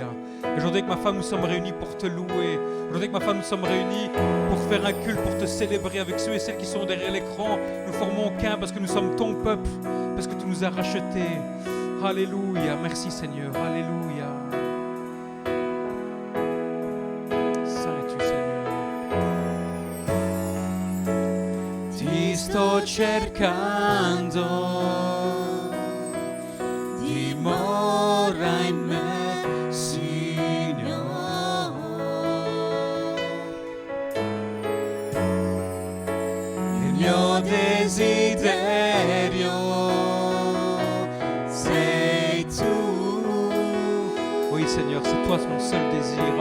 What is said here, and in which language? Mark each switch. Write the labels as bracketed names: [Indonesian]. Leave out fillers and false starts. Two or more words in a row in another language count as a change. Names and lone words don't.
[French] Et aujourd'hui avec ma femme, nous sommes réunis pour te louer. Aujourd'hui avec ma femme, nous sommes réunis pour faire un culte, pour te célébrer avec ceux et celles qui sont derrière l'écran. Nous formons qu'un parce que nous sommes ton peuple, parce que tu nous as rachetés. Alléluia. Merci Seigneur. Alléluia. Saint es-tu Seigneur. [Italian] Ti sto cercando. Dimora in me, Signore. Il mio desiderio sei tu. [French] Oui, Seigneur, c'est toi mon seul désir.